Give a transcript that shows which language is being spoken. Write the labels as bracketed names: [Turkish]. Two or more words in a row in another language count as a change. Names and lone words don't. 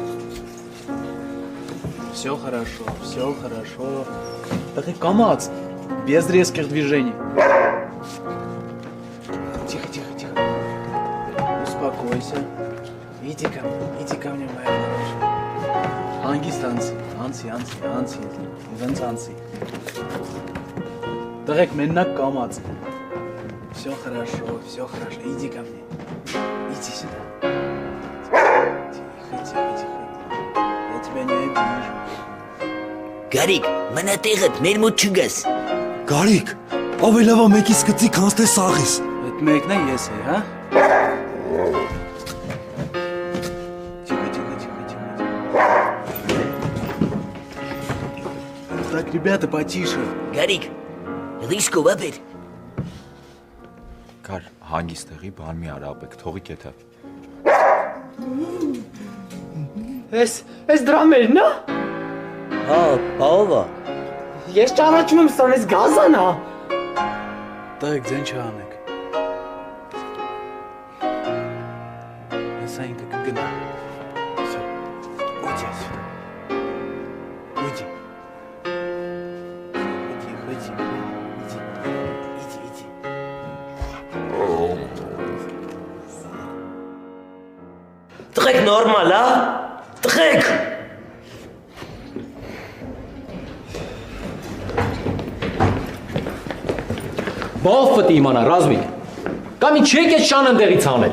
[Russian] Все хорошо, все хорошо. Так и камац. Без резких движений. Тихо, тихо, тихо. Успокойся. Иди ко мне, моя малышка. [Armenian] Հանգիստ անցի, իրենց անցի։ Տղեկ մենակ կամաց։ [Russian] Все хорошо, иди ко мне. Иди сюда. Тихо, тихо. Я тебя не обижу. [Armenian] Գարիկ, մնա տեղդ, մեր մոտ չգաս։ Գարիկ, ավելավա մեկից գծի քանց թե սաղիս։ Այդ մեկն է ես է, հա? [Russian] Так, ребята, потише. [Armenian] Գարիկ, ռիսկով ապեր։ Կար, հանգիստ տեղի բան մի արա ապեք, թողի կեթա։ Այս դրա մերն է։ Հա, ով է։ Ես ճանաչում եմ սան, այս գազան է։ Տղեկ, ձեն չանեք։ Հեսա ինքը կգնա։ [Russian] Всё, уйди отсюда. Уйди. Иди. [Armenian] Տղեկ նորմալ, հա։ Տղեկ։ Բավ պետք է իմանա, Ռազմիկ։ Կամ ինչ եք այդ շանը ընդեղից անել։